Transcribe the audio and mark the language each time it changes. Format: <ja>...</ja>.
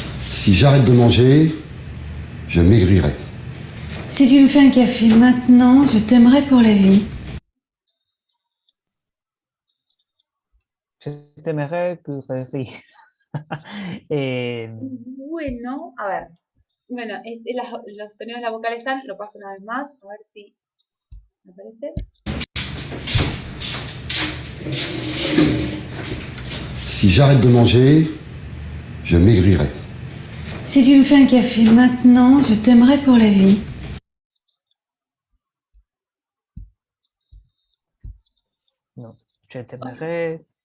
<fr>Si j'arrête de manger, je maigrirai. Si tu me fais un café maintenant, je t'aimerai pour la vie. Je t'aimerais pour la vie.</fr> <es>Bueno, a ver. Bueno, los sonidos de la vocal están, lo paso una vez más, a ver si me parece.</es> <fr>Si j'arrête de manger, je maigrirai. Si tu me fais un café maintenant, je t'aimerai pour la vie. No, je t'aimerais.</fr>